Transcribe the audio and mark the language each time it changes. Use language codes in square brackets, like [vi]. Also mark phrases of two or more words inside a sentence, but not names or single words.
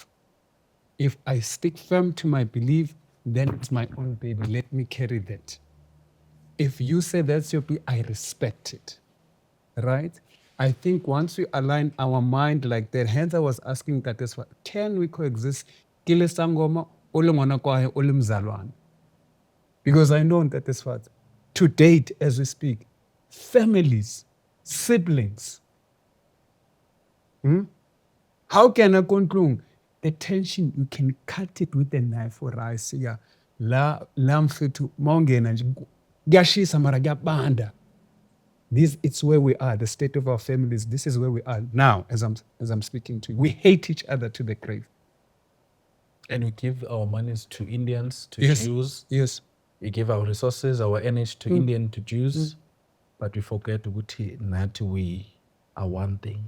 [en] If I stick firm to my belief, then it's my own baby. Let me carry that. If you say that's your belief, I respect it. Right? I think once we align our mind like that, hence I was asking that as well, can we coexist? [zu] Kile sangoma, ole ngwana kwahe, ole mzalwane. [en] Because I know that is what, to date as we speak, families, siblings. How can I conclude? the tension, you can cut it with a knife or rice. Yeah. [zu] La mfethu mawungena nje kuyashisa mara kuyabanda. [en] This it's where we are. The state of our families. This is where we are now. As I'm speaking to you, we hate each other to the grave. And we give our monies to Indians, to Yes. Jews. Yes. We give our resources, our energy to Indian, to Jews. But we forget that we are one thing.